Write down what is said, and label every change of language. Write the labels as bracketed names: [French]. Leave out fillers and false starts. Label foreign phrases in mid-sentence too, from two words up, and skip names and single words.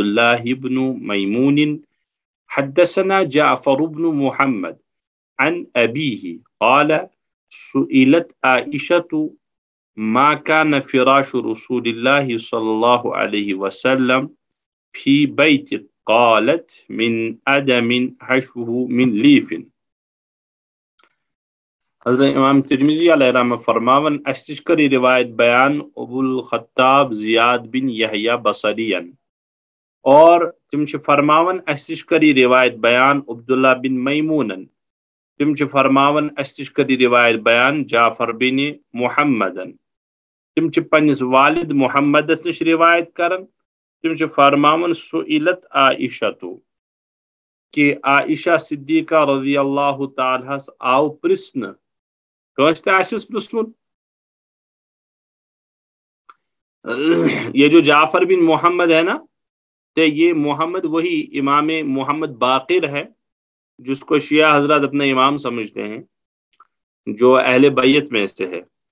[Arabic] الله بن ميمون حدثنا جعفر بن محمد عن أبيه قال سئلت عائشة ما كان فراش رسول الله صلى الله عليه وسلم في بيت قالت من أدم حشوه من ليف. [Kashmiri] حضرت امام ترمذی [Arabic] علیہ رحمہ [Kashmiri] فرماون اس کری روایت بیان ابو الخطاب زیاد بن یحییٰ بصرین اور تم چھ فرماون اس کری روایت بیان عبداللہ بن میمونن تم چھ فرماون اس کری روایت بیان جعفر بن محمدن تم چھ پنس والد محمد نش روایت کرن تم چھ فرماون [Arabic] سئلت عائشہ [Kashmiri] کہ عائشہ صدیقہ [Arabic] رضی اللہ تعالی [Kashmiri] آو پرسن [Urdu] پرسن یہ جو جعفر بن محمد ہے نا تو یہ محمد وہی امام محمد باقر ہے جس کو شیعہ حضرات اپنا امام سمجھتے ہیں جو اہل بیت میں سے ہے